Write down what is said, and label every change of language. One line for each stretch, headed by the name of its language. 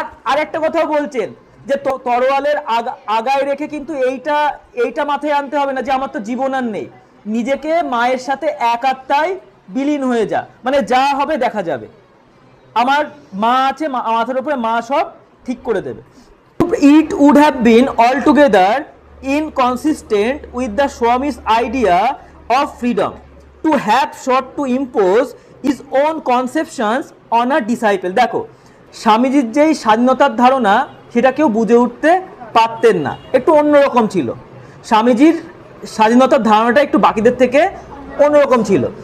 Bangla: আর একটা কথাও বলছেন যে তরোয়ালের আগায় রেখে কিন্তু এইটা মাথায় আনতে হবে না যে আমার তো জীবন আর নেই, নিজেকে মায়ের সাথে এক আত্মায় বিলীন হয়ে যা, মানে যা হবে দেখা যাবে, আমার মা আছে, মাথার উপরে মা সব ঠিক করে দেবে।
English: It would have been altogether inconsistent with the Swami's idea of freedom to have sought to impose his own conceptions on a disciple.
Bangla: দেখো স্বামীজির যেই স্বাধীনতার ধারণা, সেটা কেউ বুঝে উঠতে পারতেন না, একটু অন্যরকম ছিল। স্বামীজির স্বাধীনতার ধারণাটা একটু বাকিদের থেকে অন্যরকম ছিল।